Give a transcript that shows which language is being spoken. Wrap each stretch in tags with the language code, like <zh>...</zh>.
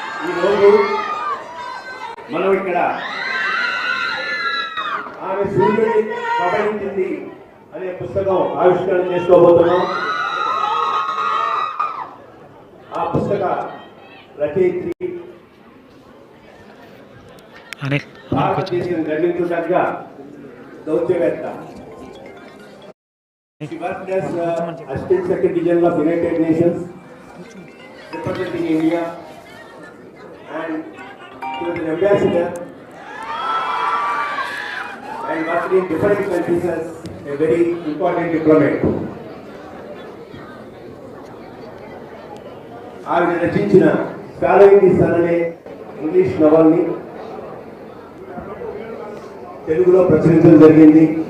<te>ఈరోజు మనం ఇక్కడ ఆమె సూర్యుడిని కబడించింది అనే పుస్తకం ఆవిష్కరణ చేసుకోబోతున్నాం. ఆ పుస్తక రచయిత్రి భారతదేశం గర్వించదగ్గ దౌత్యవేత్త.</te> <en>She worked as Assistant Secretary General of United Nations, representing India, and she was an ambassador and worked in different countries as a very important diplomat.</en> <te>ఆవిడ రచించిన ఫాలోయింగ్ ది సన్ అనే ఇంగ్లీష్ నవల్ని తెలుగులో ప్రచురించడం జరిగింది.</te>